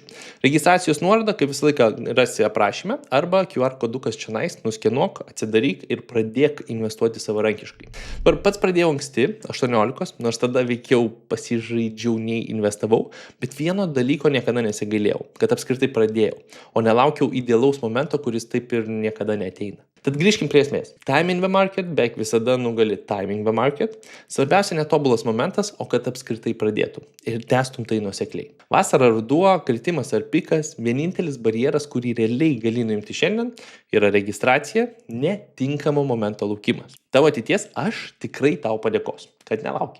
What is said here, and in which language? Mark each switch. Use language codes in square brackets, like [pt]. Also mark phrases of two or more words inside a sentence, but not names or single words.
[lt] Registracijos nuorodą, kaip visą laiką rasi aprašyme, arba QR kodukas čionais, nuskenuok, atsidaryk ir pradėk investuoti savarankiškai. Pats pradėjau anksti, 18, nors tada veikiau pasižaidžiau nei investavau, bet vieno dalyko niekada nesigailėjau, kad apskritai pradėjau, o nelaukiau idealaus momento, kuris taip ir niekada neateina. Tad grįžkim prie esmės. [en] Time in the market [lt] beveik visada nugali [en] timing the market. [lt] Svarbiausia netobulas momentas, o kad apskritai pradėtum ir tęstum tai nuosekliai. Vasara, ruduo, kritimas ar pikas, vienintelis barjeras, kurį realiai gali nuimti šiandien, yra registracija, netinkamo momento laukimas. Tavo ateities aš tikrai tau padėkos, kad nelauki.